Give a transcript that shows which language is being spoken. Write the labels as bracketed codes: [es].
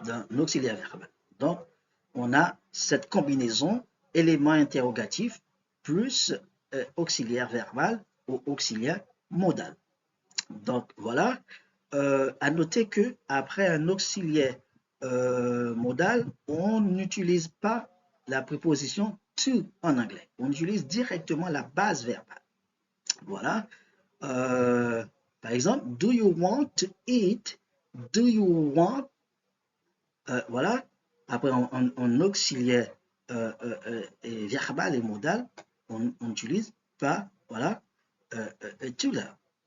[fr] Donc, on a cette combinaison élément interrogatif plus auxiliaire verbal ou auxiliaire modal. Donc, voilà. À noter que après un auxiliaire modal, on n'utilise pas la préposition to en anglais. On utilise directement la base verbale. Voilà. Par exemple, [en] do you want to eat? Do you want? [fr] Voilà. Après, en auxiliaire verbal et modal, on n'utilise pas, voilà, to là.